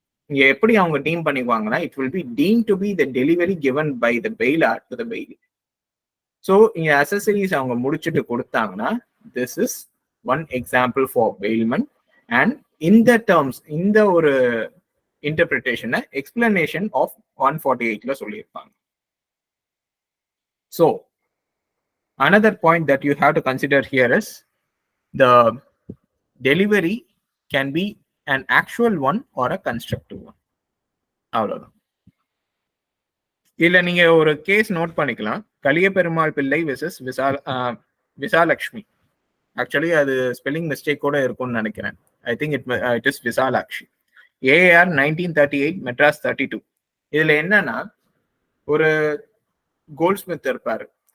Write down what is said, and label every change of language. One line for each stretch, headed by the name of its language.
Tamil: இங்க எப்படி அவங்க team பண்ணிக்குவாங்கன்னா,
English: It will be deem to be the delivery given by the bailor to the bailee. So இங்க accessories அவங்க முடிச்சுட்டு கொடுத்தாங்கன்னா, this is one example for bailment.
Tamil: And இந்த டேர்ம்ஸ், இந்த ஒரு இன்டர்பிரிட்டேஷனை எக்ஸ்பிளனேஷன் ஆஃப் 148ல சொல்லியிருப்பாங்க.
English: So another point that you have to consider here is the delivery can be an actual one or a constructive one.
Tamil: அவ்வளவுதான். இல்ல நீங்க ஒரு case note பண்ணிக்கலாம். கலியபெருமாள் பிள்ளை வெர்சஸ் விசாலட்சுமி. ஆக்சுவலி அது ஸ்பெல்லிங் மிஸ்டேக் கூட இருக்கும்னு நினைக்கிறேன்.
English: I think it is Visalakshi.
Tamil: AR 1938 Madras 32. இதுல என்னன்னா, ஒரு கோல்ட் ஸ்மித் இருப்பாரு.